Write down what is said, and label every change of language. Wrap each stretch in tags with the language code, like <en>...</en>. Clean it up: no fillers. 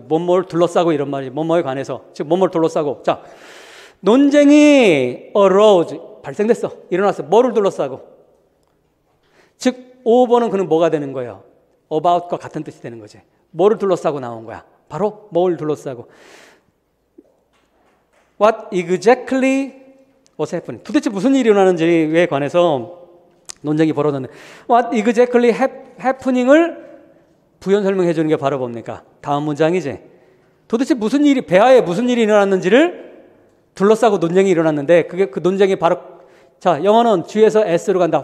<ko>뭐뭐를 둘러싸고 이런 말이 뭐뭐에 관해서 즉 뭐뭐를 둘러싸고 자 논쟁이 arose 발생됐어. 일어났어. 뭐를 둘러싸고 즉 over는 그는 뭐가 되는 거예요? about과 같은 뜻이 되는 거지. 뭐를 둘러싸고 나온 거야? 바로 뭘 둘러싸고</ko> <en>What exactly was happening?</en> <ko>도대체 무슨 일이 일어나는지에 관해서 논쟁이 벌어졌는데</ko> <en>What exactly happening</en> <ko>을 부연 설명해 주는 게 바로 뭡니까? 다음 문장이지. 도대체 무슨 일이 배아에 무슨 일이 일어났는지를 둘러싸고 논쟁이 일어났는데 그게 그 논쟁이 바로 자 영어는 G에서 S로 간다.</ko>